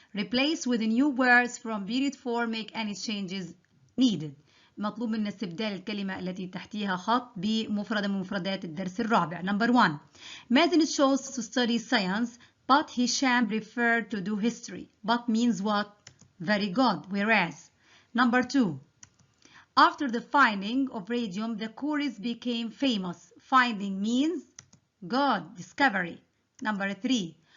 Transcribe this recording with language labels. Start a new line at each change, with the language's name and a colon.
English: Replace with new words from Period 4. Make any changes needed.
Arabic: مطلوب منا استبدال الكلمة التي تحتها خط بمفردة من مفردات الدرس الرابع.
English: Number 1. Mazen chose to study science, but Hisham preferred to do history. But means what? Very good. Whereas. Number 2. After the finding of radium, the Koreans became famous. Finding means good, discovery. Number 3.